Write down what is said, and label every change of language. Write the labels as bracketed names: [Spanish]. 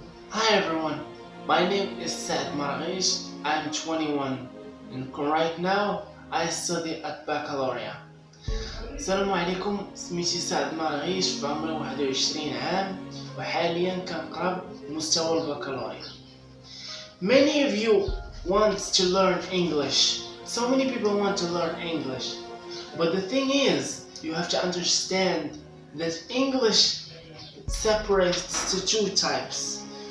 [English] Hi everyone, my name is Saad. I'm 21 and right now I study at baccalaureate. [Arabic] السلام عليكم، سميتي سعد مرغيش، في عمري 21 عام وحاليا كنقرب مستوى البكالوريا. [English] Many of you want to learn English. So many people want to learn English. But the thing is, you have to understand that English separates to two types.